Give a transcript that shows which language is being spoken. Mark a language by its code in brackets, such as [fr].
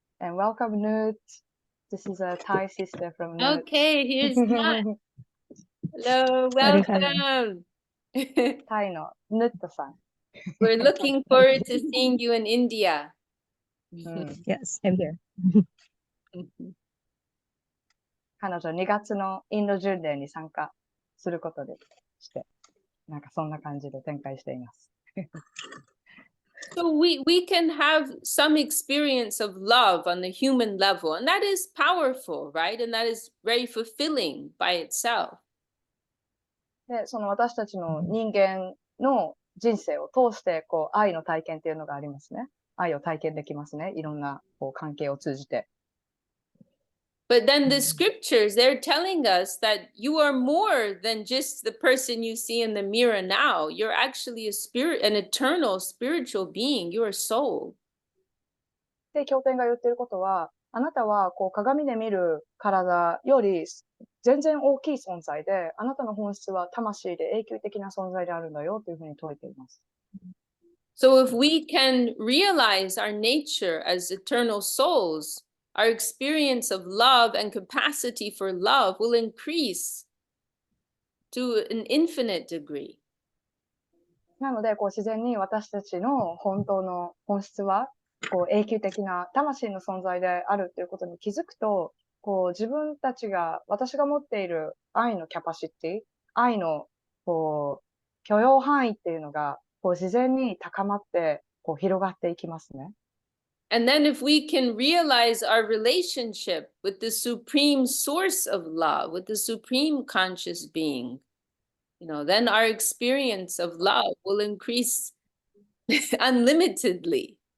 [en] And welcome, Newt. This is a Thai sister from Newt. Okay, here's Nut. Hello, [ja] ありがとう。 [en] welcome. [ja] タイのヌットさん。 [en] We're looking forward to seeing you in India. [ja] うん、 [en] Yes, I'm here. [ja] 彼女2月のインド巡礼に参加することでして、なんかそんな感じで展開しています。 [en] So we can have some experience of love on the human level, and that is powerful, right? And that is very fulfilling by itself. [ja] で、その私たちの人間の人生を通して、こう、愛の体験っていうのがありますね。愛を体験できますね。いろんなこう関係を通じて。 [en] But then the scriptures, they're telling us that you are more than just the person you see in the mirror now. You're actually a spirit, an eternal spiritual being. You're a soul. [ja] で、経典が言ってることは、あなたはこう鏡で見る体より全然大きい存在で、あなたの本質は魂で永久的な存在であるんだよというふうに説いています。 [en] So if we can realize our nature as eternal souls, our experience of love and capacity for love will increase to an infinite degree. [ja] なので、こう自然に私たちの本当の本質は、こう永久的な魂の存在であるということに気づくと、こう自分たちが、私が持っている愛のキャパシティ、愛のこう許容範囲っていうのが、こう自然に高まって、こう広がっていきますね。 [en] And then if we can realize our relationship with the supreme source of love, with the supreme conscious being, then our experience of love will increase unlimitedly.